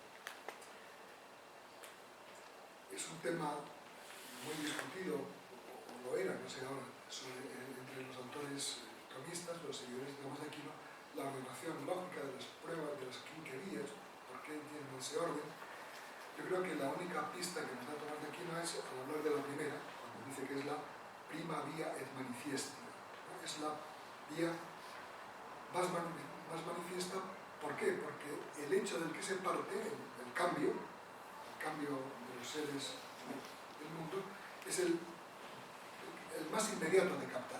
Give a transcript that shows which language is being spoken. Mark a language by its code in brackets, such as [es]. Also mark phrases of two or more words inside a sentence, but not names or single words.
[es] Es un tema muy discutido, o lo era, no sé ahora, entre los autores tomistas, los seguidores de Tomás de Aquino, la ordenación lógica de las pruebas, de las quinquerías, por qué tienen ese orden. Yo creo que la única pista que nos da Tomás de Aquino es al hablar de la primera, cuando dice que es la [la] prima via et manifiesta, [es] ¿no? Es la vía más manifiesta. ¿Por qué? Porque el hecho del que se parte, el cambio de los seres del mundo, es el más inmediato de captar.